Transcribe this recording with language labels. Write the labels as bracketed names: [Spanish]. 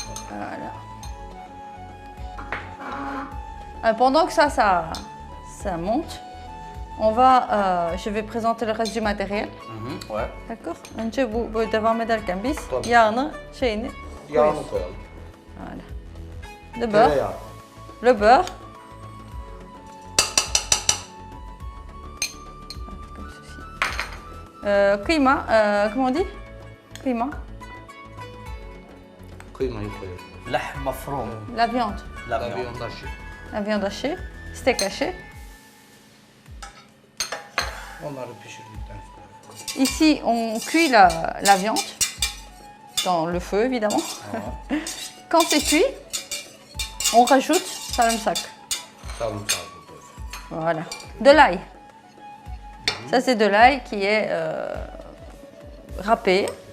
[French] Voilà. Pendant que ça monte, je vais présenter le reste du matériel. Ouais. D'accord. [Turkish] Önce bu devam ederken biz yağını koyuyoruz. koyalım. [French] Voilà. Le beurre. Comme ceci. Kıyma, comment on dit? Kıyma. [Turkish] Kıymayı koyalım. [Arabic] لحم مفروم. [French] La viande. [Arabic] لا [French] La viande hachée. Steak haché. [Turkish] Onları pişirdikten sonra. [French] Ici, on cuit la viande dans le feu, évidemment. Quand c'est cuit, on rajoute sarımsak. [Turkish] Sarımsağı koyuyoruz. [French] Voilà. De l'ail. Ça, c'est de l'ail qui est râpé.